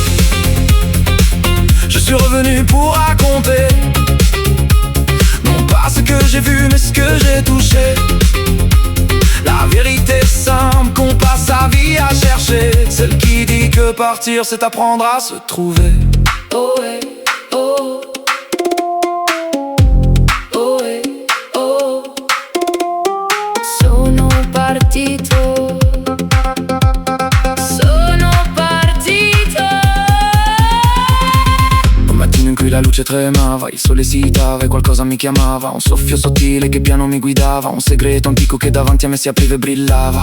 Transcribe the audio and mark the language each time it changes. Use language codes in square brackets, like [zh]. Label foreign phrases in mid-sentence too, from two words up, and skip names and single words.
[fr] Je suis revenu pour raconter, non pas ce que j'ai vu mais ce que j'ai touché, la vérité simple qu'on passe sa vie à chercher, celle qui dit que partir c'est apprendre à se trouver. Oh hey, oh. Oh hey, oh. [it] Sono partito. La luce tremava, il sole esitava e qualcosa mi chiamava, un soffio sottile che piano mi guidava, un segreto antico che davanti a me si apriva e brillava.